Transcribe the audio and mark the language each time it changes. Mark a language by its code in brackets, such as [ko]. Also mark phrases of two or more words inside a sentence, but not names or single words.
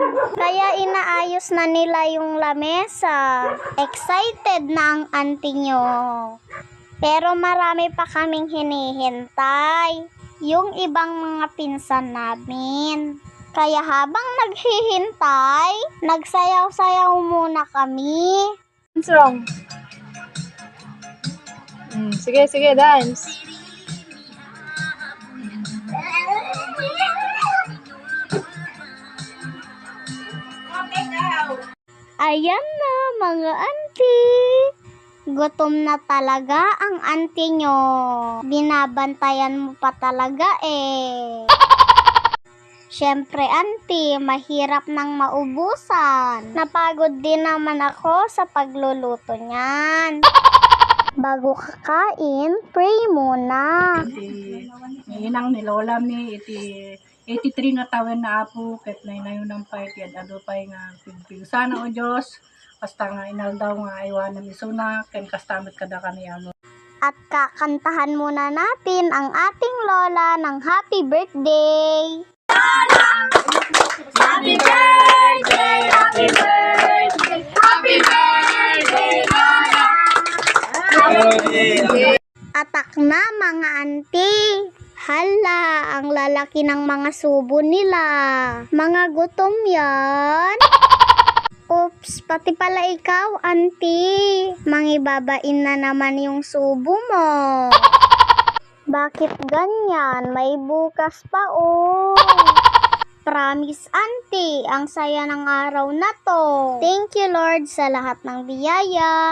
[tl] Kaya inaayos na nila yung lamesa. Excited na ang auntie nyo. Pero marami pa kaming hinihintay. Yung ibang mga pinsan namin. Kaya habang naghihintay, nagsayaw-sayaw muna kami. [en] What's wrong? [tl] Sige, dance. Ayan na mga auntie. Gutom na talaga ang auntie nyo. Binabantayan mo pa talaga eh. Syempre auntie, mahirap nang maubusan. Napagod din naman ako sa pagluluto niyan. Bago kakain, pray muna. [ilo] Inang ni Lola mi, iti 83 na tawen na apo, ket na yun ang pay, kaya ano pay nga, sana o Diyos, basta nga inal daw nga iwanan mi suna, ken kastamit kada kami amo. [tl] At kakantahan muna natin ang ating lola ng [en] happy birthday. Happy birthday, happy birthday, happy birthday, Lola. [tl] Atak na mga auntie. Hala, ang lalaki ng mga subo nila. Mga gutom yan. Oops, pati pala ikaw, auntie. Mangibabain na naman yung subo mo. Bakit ganyan? May bukas pa oh. Promise, auntie, ang saya ng araw na to. [en] Thank you, [tl] Lord, sa lahat ng biyaya.